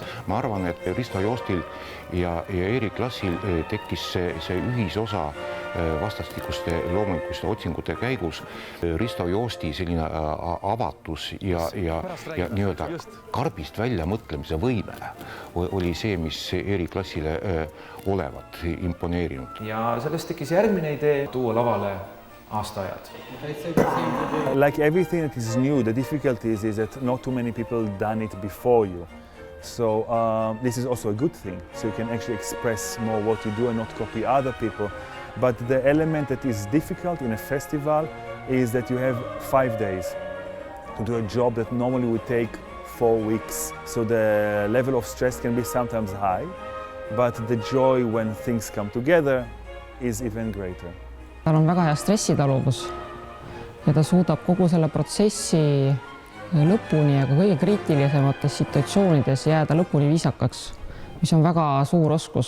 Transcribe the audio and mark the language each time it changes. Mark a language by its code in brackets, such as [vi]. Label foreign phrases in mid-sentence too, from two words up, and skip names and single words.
[et] Ma arvan, et Risto Joostil ja Erik Klassil tekkis see ühisosa vastastikuste loomulikult otsingute käigus. Risto Joosti selline avatus ja nii-öelda karbist välja mõtlemise võime oli see, mis Erik Klassile olevat imponeerinud. Ja sellest tekkis järgmine idee tuua lavale aastaajad. [en] Like everything that is new, the difficulties is that not too many people done it before you. So this is also a good thing. So you can actually express more what you do and not copy other people. But the element that is difficult in a festival is that you have 5 days to do a job that normally would take 4 weeks. So the level of stress can be sometimes high, but the joy when things come together is even greater. [et] Tal on väga hea stressitaluvus ja ta suudab kogu selle protsessi lõpuni ja ka kõige kriitilisemates situatsioonides jääda lõpuni viisakaks. mis on väga suur oskus.